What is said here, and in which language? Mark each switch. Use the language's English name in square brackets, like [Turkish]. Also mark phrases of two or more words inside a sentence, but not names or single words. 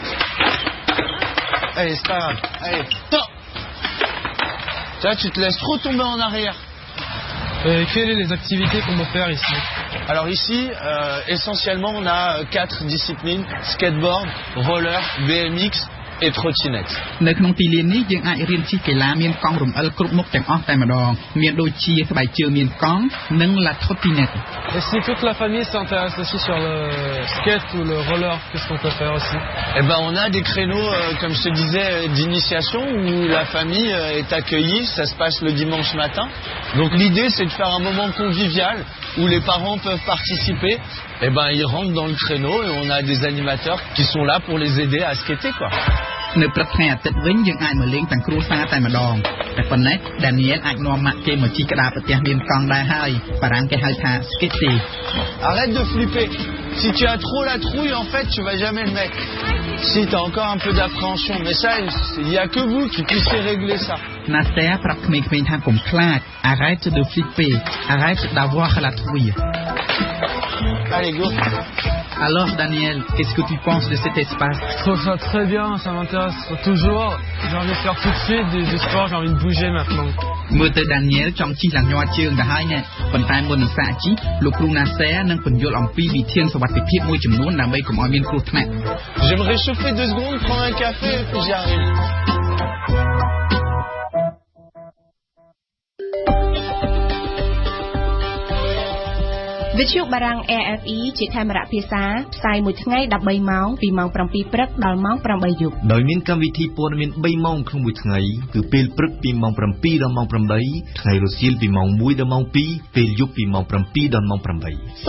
[French] Allez, c'est pas grave. Allez, top. Tu vois, tu te laisses trop tomber en arrière. Quelles sont les activités qu'on peut faire ici? Alors ici, essentiellement, on a 4 disciplines: skateboard, roller, BMX et trottinette. [Khmer] នៅក្នុងទីលាននេះយើងអាចរៀនជិះកីឡាមានកង់រំអិលគ្រប់មុខទាំងអស់តែម្ដងមានដូចជាស្បែកជើងមានកង់និង [French] la trottinette. Et si toute la famille s'intéresse aussi sur le skate ou le roller, qu'est-ce qu'on peut faire aussi? Eh ben, on a des créneaux, comme je te disais, d'initiation où la famille est accueillie. Ça se passe le dimanche matin. Donc l'idée, c'est de faire un moment convivial où les parents peuvent participer. Eh ben, ils rentrent dans le créneau et on a des animateurs qui sont là pour les aider à skater, quoi. [Khmer] នៅព្រឹកថ្ងៃអាទិត្យវិញយើងអាចមកលេងទាំងគ្រួសារតែម្ដងតែប៉ុណ្ណេះ Daniel អាចនាំម៉ាក់គេមកជិះក្តារប្រទះមានកង់ដែរហើយបារាំងគេហៅថា skate. [French] Arrête de flipper. Si tu as trop la trouille, en fait, tu vas jamais le mettre. Si tu as encore un peu d'appréhension, mais ça, il n'y a que vous qui puissiez régler ça. [Khmer] Nasser ប្រាប់ក្មេងៗថាកុំខ្លាច [French] Arrête de flipper. Arrête d'avoir la trouille. Allez, go. Alors Daniel, qu'est-ce que tu penses de cet espace? Je trouve ça très bien, ça m'intéresse toujours. J'ai envie de faire tout de suite du sport, j'ai envie de bouger maintenant. [Khmer] មើលទៅ Daniel ចង់ជិះឡើងញ័រជើងទៅហើយណែប៉ុន្តែមុននឹងសាកជិះលោកគ្រូ Nasser នឹងពន្យល់អំពីវិធានសុវត្ថិភាពមួយចំនួនដើម្បីកុំឲ្យមានគ្រោះថ្នាក់ [French] Je vais me réchauffer 2 secondes, prendre un café et puis j'y arrive. [Khmer] វិទ្យុបារាំង AFE ជាកាមេរ៉ាភាសាផ្សាយមួយថ្ងៃ13ម៉ោងពីម៉ោង 7 ព្រឹកដល់ម៉ោង 8 យប់ ដោយមានកម្មវិធីព័ត៌មាន 3 ម៉ោងក្នុងមួយថ្ងៃគឺពេលព្រឹកពីម៉ោង 7 ដល់ម៉ោង 8 ថ្ងៃរសៀលពីម៉ោង 1 ដល់ម៉ោង 2 ពេលយប់ពីម៉ោង 7 ដល់ម៉ោង 8